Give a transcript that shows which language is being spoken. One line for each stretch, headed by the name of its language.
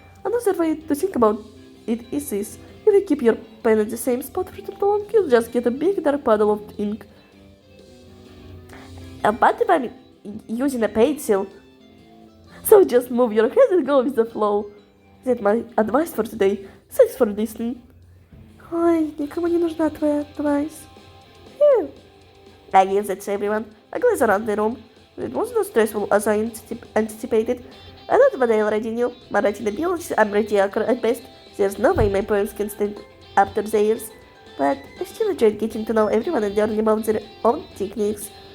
English: Another way to think about it is this. If you keep your pen at the same spot for too long, you'll just get a big dark puddle of ink. But if I'm using a pencil, so just move your head and go with the flow. That's my advice for today. Thanks for listening.
Russian: Ой, никому не нужна твоя advice.
English: Yeah. I guess that's everyone. I glance around the room. It wasn't as stressful as I anticipated. I thought what I already knew. My writing abilities are mediocre at best. There's no way my poems can stand up to theirs. But I still enjoyed getting to know everyone and learning about their own techniques.